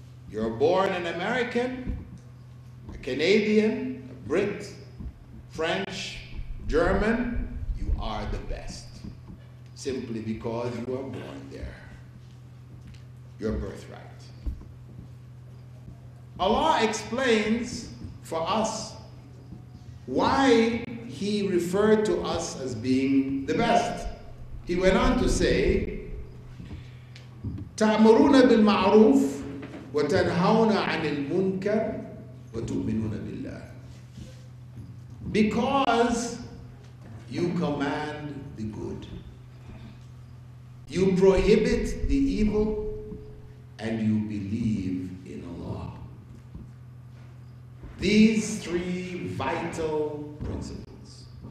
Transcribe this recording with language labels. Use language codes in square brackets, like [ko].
[en] You're born an American, a Canadian, a Brit, French, German, you are the best, simply because you are born there. Your birthright. Allah explains for us why He referred to us as being the best. He went on to say, [ar] تَأْمُرُونَ بِالْمَعْرُوفِ وَتَنْهَوْنَ عَنِ الْمُنْكَرِ وَتُؤْمِنُونَ بِاللَّهِ. [en] Because you command the good, you prohibit the evil, and you believe in Allah. These three vital principles.